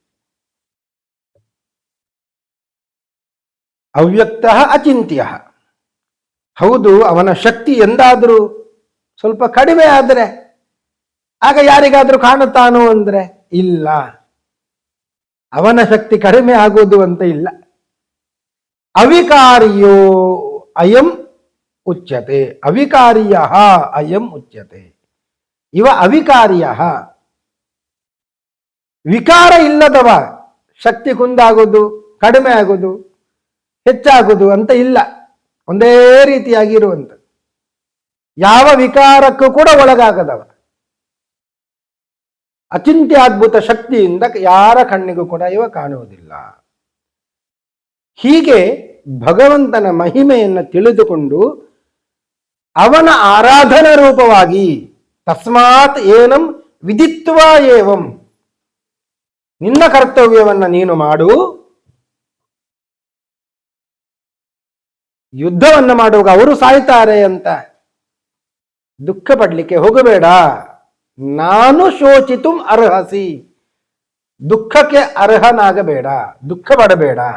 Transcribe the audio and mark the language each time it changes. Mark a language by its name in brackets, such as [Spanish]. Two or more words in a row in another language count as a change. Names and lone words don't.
[Sanskrit] ಅವ್ಯಕ್ತ ಅಚಿಂತ್ಯ. [Kannada] ಹೌದು, ಅವನ ಶಕ್ತಿ ಎಂದಾದರೂ ಸ್ವಲ್ಪ ಕಡಿಮೆ ಆದರೆ ಆಗ ಯಾರಿಗಾದ್ರೂ ಕಾಣುತ್ತಾನೋ ಅಂದ್ರೆ ಇಲ್ಲ, ಅವನ ಶಕ್ತಿ ಕಡಿಮೆ ಆಗುವುದು ಅಂತ ಇಲ್ಲ. [Sanskrit] ಅವಿಕಾರ್ಯೋ ಅಯಂ ಉಚ್ಯತೆ, ಅವಿಕಾರ್ಯ ಅಯಂ ಉಚ್ಯತೆ. [Kannada] ಇವ ಅವಿಕಾರ್ಯ, ವಿಕಾರ ಇಲ್ಲದವ. ಶಕ್ತಿ ಕುಂದಾಗುವುದು, ಕಡಿಮೆ ಆಗುವುದು, ಹೆಚ್ಚಾಗುವುದು ಅಂತ ಇಲ್ಲ, ಒಂದೇ ರೀತಿಯಾಗಿ ಇರುವಂಥದ್ದು. ಯಾವ ವಿಕಾರಕ್ಕೂ ಕೂಡ ಒಳಗಾಗದವ, ಅಚಿಂತ್ಯಾದ್ಭುತ ಶಕ್ತಿಯಿಂದ ಯಾರ ಕಣ್ಣಿಗೂ ಕೂಡ ಇವ ಕಾಣುವುದಿಲ್ಲ. ಹೀಗೆ ಭಗವಂತನ ಮಹಿಮೆಯನ್ನು ತಿಳಿದುಕೊಂಡು ಅವನ ಆರಾಧನಾ ರೂಪವಾಗಿ [Sanskrit] ತಸ್ಮಾತ್ ಏನಂ ವಿದಿತ್ವಾ ಏವಂ, [Kannada] ನಿನ್ನ ಕರ್ತವ್ಯವನ್ನ ನೀನು ಮಾಡು. ಯುದ್ಧವನ್ನು ಮಾಡುವಾಗ ಅವರು ಸಾಯ್ತಾರೆ ಅಂತ ದುಃಖ ಪಡ್ಲಿಕ್ಕೆ ಹೋಗಬೇಡ. ನಾನು [Sanskrit] ಶೋಚಿತುಂ ಅರ್ಹಸಿ, [Kannada] ದುಃಖಕ್ಕೆ ಅರ್ಹನಾಗಬೇಡ, ದುಃಖ ಪಡಬೇಡ.